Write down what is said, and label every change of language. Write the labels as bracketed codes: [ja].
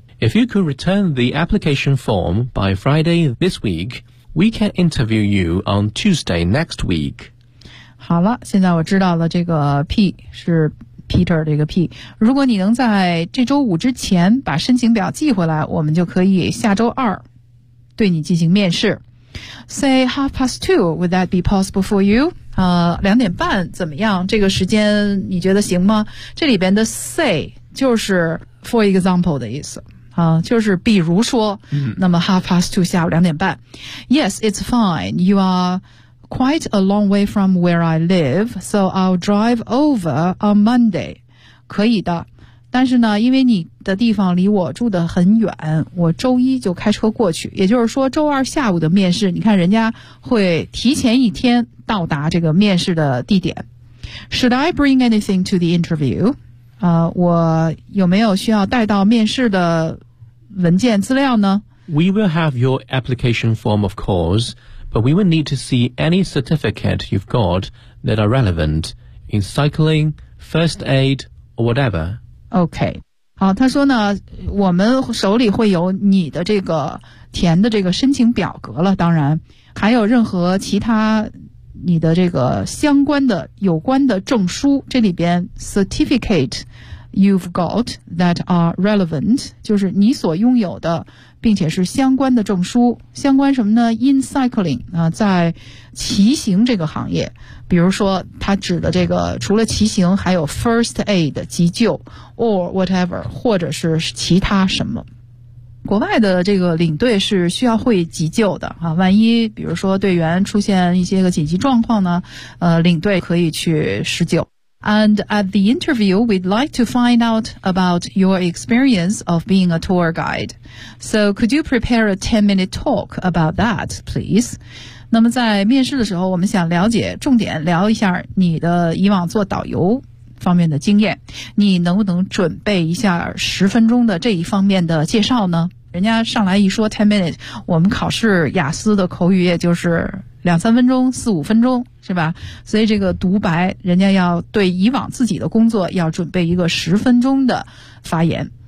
[en] If you could return the application form by Friday this week, we can interview you on Tuesday next week. [zh] 好了，现在我知道了这个 P 是 Peter 这个 P。如果你能在这周五之前把申请表寄回来，我们就可以下周二对你进行面试。 [en] Say half past two, would that be possible for you? [zh] 两点半怎么样？这个时间你觉得行吗？这里边的 say 就是 [en] for example [zh] 的意思。就是比如说，那么 [en] half past two [zh] 下午两点半。 [en] Yes, it's fine. You are quite a long way from where I live, so I'll drive over on Monday. [zh] 可以的，但是呢，因为你的地方离我住得很远，我周一就开车过去。也就是说，周二下午的面试，你看人家会提前一天到达这个面试的地点。 [en] Should I bring anything to the interview? [zh] 我有没有需要带到面试的文件资料呢？ [en] We will have your application form, of course. But we will need to see any certificate you've got that are relevant in cycling, first aid, or whatever. [zh] Okay. 好，他说呢，我们手里会有你的这个填的这个申请表格了，当然，还有任何其他你的这个相关的有关的证书，这里边 certificate [en] you've got that are relevant, [zh] 就是你所拥有的并且是相关的证书，相关什么呢 ？ [en] In cycling [zh] 啊，在骑行这个行业，比如说他指的这个，除了骑行，还有 first aid 急救 ， [en] or whatever， [zh] 或者是其他什么。国外的这个领队是需要会急救的啊，万一比如说队员出现一些个紧急状况呢，领队可以去施救。 [en] And at the interview, we'd like to find out about your experience of being a tour guide. So could you prepare a 10-minute talk about that, please? [zh] 那么在面试的时候，我们想了解，重点聊一下你的以往做导游方面的经验。你能不能准备一下10分钟的这一方面的介绍呢？人家上来一说 10 minutes, 我们考试雅思的口语也就是两三分钟四五分钟是吧，所以这个独白人家要对以往自己的工作要准备一个10分钟的发言。